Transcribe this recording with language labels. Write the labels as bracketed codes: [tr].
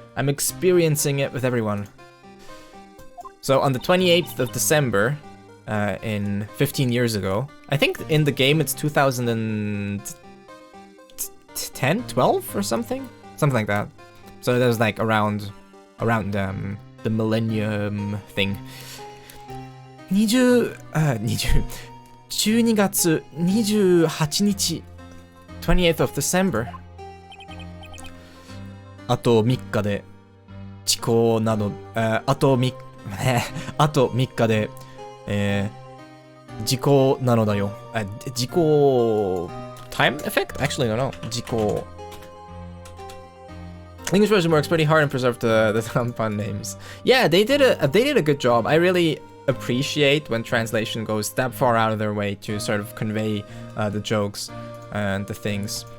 [en] I'm experiencing it with everyone. So on the 28th of December, in 15 years ago, I think in the game it's 2010, 12 or something like that. So that was like around the millennium thing. [ja] 12月28日 [en] 28th of December. [ja] あと3日で時効など、あと3日で、時効なのだよ。 [en] 時効 time effect? Actually, no. 時効 English version works pretty hard and preserved the fun names. Yeah, they did a good job. I really appreciate when translation goes that far out of their way to sort of convey the jokes and the things.